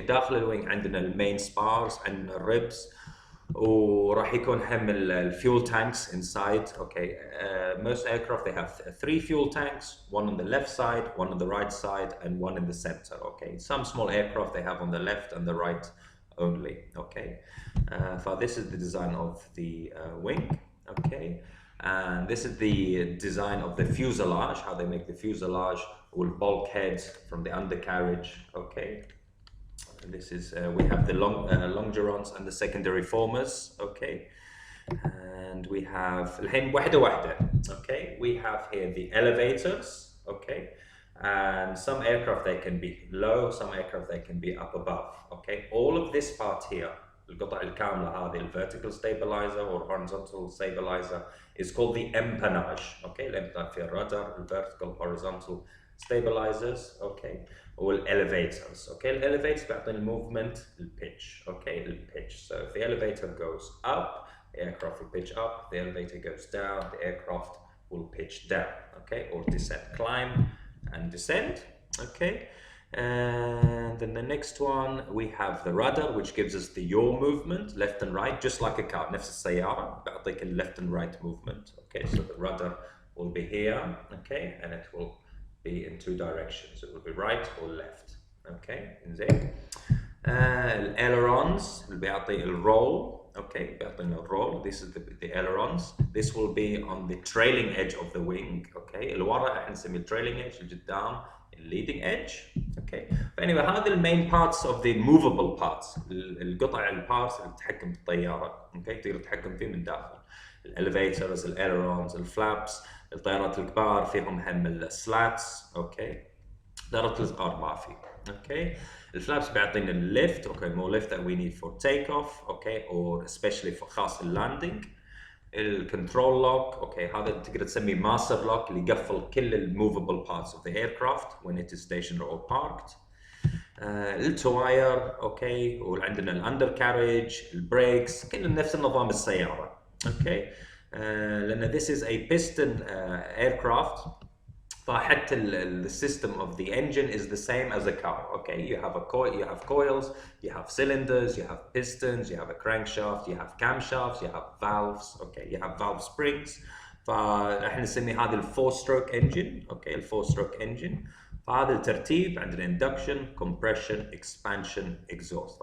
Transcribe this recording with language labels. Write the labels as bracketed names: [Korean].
[Arabic] داخل الوينج عندنا المين spars عندنا الريبس وراح يكون هم الفيول [English] tanks inside. Okay. Most aircraft they have 3 fuel tanks, one on the left side, one on the right side, and one in the center. Okay. Some small aircraft they have on the left and the right only. Okay. This is the design of the wing. Okay. And this is the design of the fuselage, how they make the fuselage with bulkheads from the undercarriage. Okay. This is we have the longerons and the secondary formers. Okay. And we have [Arabic] الحين واحدة. [English] Okay. We have here the elevators. Okay. And some aircraft they can be low, some aircraft they can be up above. Okay. All of this part here [Arabic] القطع الكاملة هذه [English] vertical stabilizer or horizontal stabilizer is called the empennage. Okay. [Arabic] الامبناج في الرادار [English] vertical horizontal stabilizers. Okay. [Arabic] والelevators. Okay. الelevators بيعطيني movement الpitch. Okay. الpitch. [English] So if the elevator goes up the aircraft will pitch up, the elevator goes down, the aircraft will pitch down, okay, or descend, climb and descend, okay. And then the next one we have the rudder which gives us the yaw movement, left and right, just like a car, [Arabic] نفس السيارة بعطيك ال [English] left and right movement, okay. So the rudder will be here, okay, and it will be in 2 directions, it will be right or left, okay, إنزين. [Arabic] الailerons اللي بيعطي الroll. Okay, بيعطينا الرول. [English] This is the ailerons. This will be on the trailing edge of the wing. Okay, [Arabic] الورا احنا نسميه trailing edge، القدام leading edge. [English] Okay. Anyway, [Arabic] هذه المين [English] parts of the movable parts. [Arabic] القطع البارتس اللي تتحكم بالطيارة. Okay, تقدر تتحكم فيه من داخل. الelevators, الailerons, الفلابس، الطيارات الكبار فيهم هم السلاتس. Okay. طيارات الصغار ما في. Okay. الفلابس بيعطينا الليفت اوكي [English] more lift that we need for takeoff [Arabic] اوكي or especially for خاص اللاندنج. الكنترول لوك اوكي هذا تقدر تسميه ماستر لوك اللي يقفل كل الموفبل [English] parts of the aircraft when it is stationary or parked. [Arabic] التواير اوكي وعندنا الاندر كاريج البريكس كل نفس النظام السياره اوكي. [English] لان this is a piston aircraft فحتى the system of the engine is the same as a car. Okay, you have you have coils, you have cylinders, you have pistons, you have a crankshaft, you have camshafts, you have valves. Okay, you have valve springs. [Arabic] فاحنا نسمي هذا ال 4-stroke engine. Okay, ال 4-stroke engine. فهذا الترتيب عندنا induction, compression, expansion, exhaust.